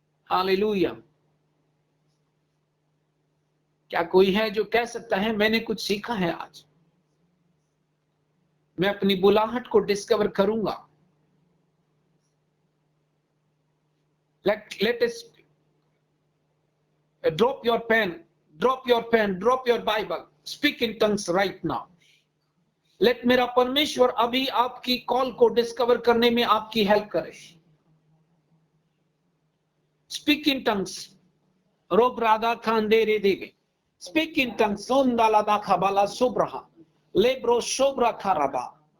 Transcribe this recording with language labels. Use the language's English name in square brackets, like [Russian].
[Hindi] Hallelujah. क्या कोई है जो कह सकता है मैंने कुछ सीखा है आज, मैं अपनी बुलाहट को डिस्कवर करूंगा? [English] Let us drop your pen, drop your pen, drop your Bible, speak in tongues right now. [Hindi] Let मेरा परमेश्वर अभी आपकी कॉल को डिस्कवर करने में आपकी हेल्प करे। [English] Speak in tongues. Rob Radha Khandere Devi. Speak in tongues. Sondala da Kabala Subraha. Lebro Sobra Karaba.